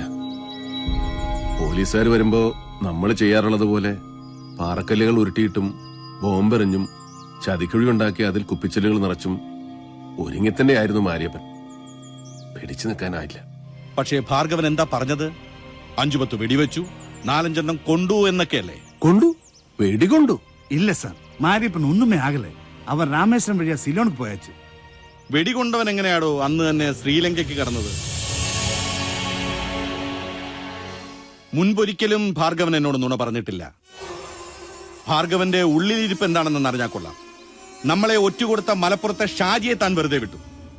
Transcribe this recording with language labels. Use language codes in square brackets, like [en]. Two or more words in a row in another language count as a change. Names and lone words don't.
[ml] പോലീസുകാർ വരുമ്പോ നമ്മൾ ചെയ്യാറുള്ളത് പോലെ പാറക്കല്ലുകൾ ഉരുട്ടിയിട്ടും ബോംബെറിഞ്ഞും ചതിക്കുഴി ഉണ്ടാക്കി അതിൽ കുപ്പിച്ചെല്ലുകൾ നിറച്ചും ഒരുങ്ങിത്തന്നെ ആയിരുന്നു മാരിയപ്പൻ. പിടിച്ചു നിൽക്കാനായില്ല. പക്ഷേ ഭാർഗവൻ എന്താ പറഞ്ഞത്? 5-10 വെടിവെച്ചു, 4-5 കൊണ്ടു എന്നൊക്കെയല്ലേ? കൊണ്ടു? വെടികൊണ്ടു? [ta] இல்ல சார், மாரியப்பன் ஒண்ணுமே ஆகல. அவன் ராமேஸ்வரம் வழியா சிலோனுக்கு போயாச்சு. [ml] വെടികൊണ്ടവൻ എങ്ങനെയാടോ അന്ന് തന്നെ ശ്രീലങ്കയ്ക്ക് കടന്നത്? മുൻപൊരിക്കലും ഭാർഗവൻ എന്നോട് നുണ പറഞ്ഞിട്ടില്ല. ഭാർഗവന്റെ ഉള്ളിലിരിപ്പ് എന്താണെന്ന് അറിഞ്ഞാൽ കൊള്ളാം. നമ്മളെ ഒറ്റുകൊടുത്ത മലപ്പുറത്തെ ഷാജിയെ താൻ വെറുതെ വിട്ടു.